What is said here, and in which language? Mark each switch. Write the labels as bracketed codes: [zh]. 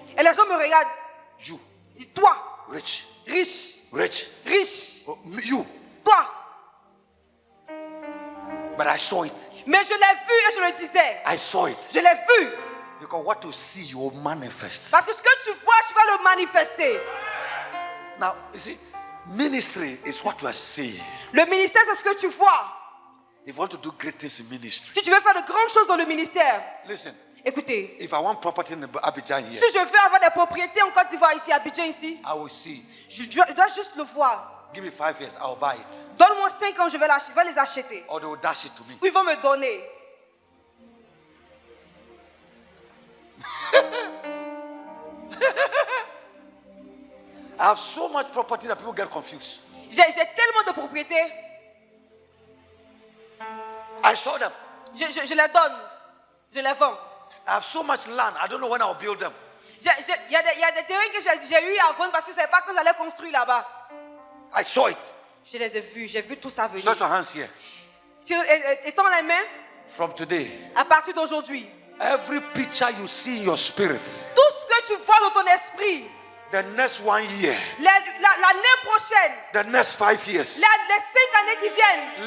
[fr] Et les gens me regardent. [en] You, [fr] Ils disent, toi, [en] rich, [fr] riche, [en] rich. [fr] riche, [en] Oh, you. [fr] toi. [en] But I saw it. [fr] Mais je l'ai vu et je le disais. [en] I saw it. [fr] Je l'ai vu. [en] Because what you see, you will manifest. [fr] Parce que ce que tu vois, tu vas le manifester. [en] Now, you see, ministry is what you are seeing. [fr] Le ministère, c'est ce que tu vois. [en] If you want to do great things in ministry, [fr] Si tu veux faire de grandes choses dans le ministère, [en] listen, [fr] écoutez, [en] if I want property in Abidjan here, [fr] si je veux avoir des propriétés en Côte d'Ivoire ici, à Abidjan ici, [en] I will see it. [fr] je dois juste le voir. [en] Give me 5 years, I'll buy it. [fr] Donne-moi 5 ans, je vais les acheter. [en] Or they will dash it to me. [fr] Ou ils vont me donner. [en] I have so much property that people get confused. [fr] J'ai tellement de propriétés. [en] I saw them. [fr] Je les donne. Je les vends. [en] I have so much land. I don't know when I'll build them. [fr] Il y a des terrains que j'ai eu à vendre parce que je ne savais pas quand j'allais construire là-bas. [en] I saw it. [fr] Je les ai vus. J'ai vu tout ça venir. [en] Stretch your hands here. [fr] Étends les mains [en] From today, [fr] à partir d'aujourd'hui. [en] every picture you see in your spirit, [fr] Tout ce que tu vois dans ton esprit, [en] the next 1 year, [fr] l'année prochaine, [en] the next 5 years, [fr] les 5 années qui viennent,